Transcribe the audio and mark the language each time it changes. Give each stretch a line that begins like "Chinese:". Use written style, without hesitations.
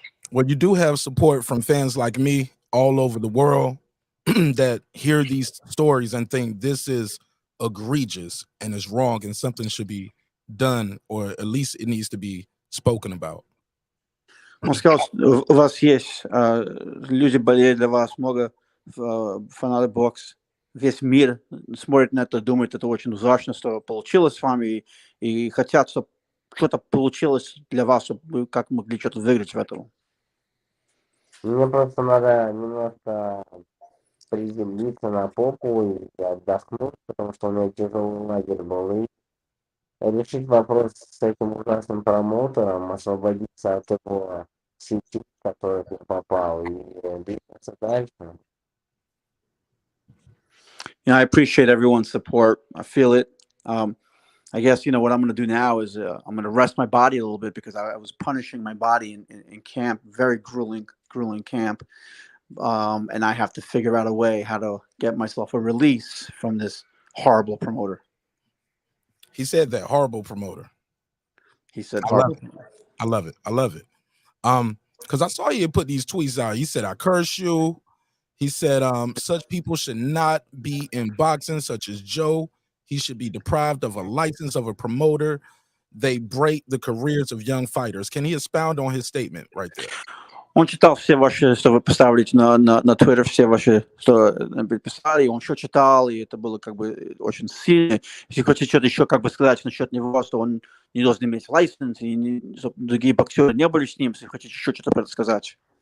English: Well, you do have support from fans like me all over the world that hear these stories and think this is egregious and is wrong and something should be done, or at least it needs to be spoken about.
Russian: Он сказал, у вас есть люди болеют для вас, много фанаты бокс. Весь мир смотрит на это, думает, это очень ужасно, что получилось с вами, и хотят, чтобы что-то получилось для вас, чтобы вы как могли что-то выиграть в этом. Мне просто надо немножко приземлиться на попу и отдохнуть, потому что у меня тяжелый лагерь был. И решить вопрос с этим ужасным промоутером, освободиться от его сети, в которую я попал, и двигаться дальше.
English: I appreciate everyone's support. I feel it. I guess, what I'm going to do now is I'm going to rest my body a little bit because I was punishing my body in camp, very grueling camp. And I have to figure out a way how to get myself a release from this horrible promoter. He said that, horrible promoter. He said horrible. I love it. I love it. Because I saw you put these tweets out. He said, I curse you. He said, such people should not be in boxing, such as Joe. He should be deprived of a license of a promoter. They break the careers of young fighters. Can he expound on his statement right there?
Russian: Он читал все ваши, что вы поставили на Twitter, все ваши, что писали, он все читал, и это было как бы очень сильно. Если хотите что-то еще как бы сказать насчет него, что он не должен иметь лиценз, и чтобы другие боксеры не были с ним, если хотите еще что-то про это сказать.